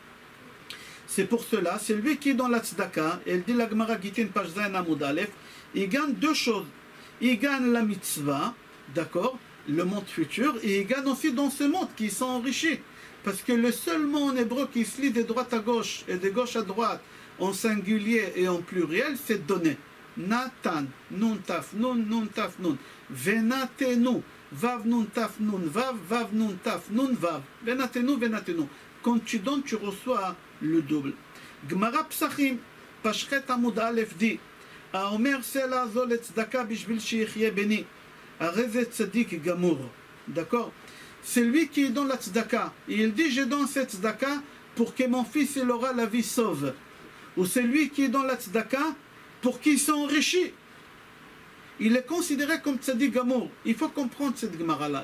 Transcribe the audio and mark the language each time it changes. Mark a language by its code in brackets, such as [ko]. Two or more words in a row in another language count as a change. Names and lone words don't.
[fr] C'est pour cela, c'est lui qui est dans la tzedaka, elle dit la Gemara Gitin page [he] ז עמוד א, [fr] il gagne 2 choses. Il gagne la mitzvah, d'accord, le monde futur, et il gagne aussi dans ce monde qui sont enrichis. Parce que le seul mot en hébreu qui se lit de droite à gauche et de gauche à droite, en singulier et en pluriel, c'est donner. Natan, [he] נון תו נון, נון תו נון. ונתנו, וו נון תו נון, וו, וו נון תו נון, וו. ונתנו, ונתנו. [fr] Quand tu donnes, tu reçois le double. Gemara Psachim, [he] פשחט עמוד א dit, האומר סלע זו צדקה בשביל שיחיה בני, הרי זה צדיק גמור. [fr] D'accord? C'est lui qui est dans la tzedaka. Il dit, je donne cette tzedaka pour que mon fils il aura la vie sauve. Ou c'est lui qui est dans la tzedaka pour qu'il s'enrichit. Il est considéré comme [he] צדיק גמור. [fr] Il faut comprendre cette gemara-là.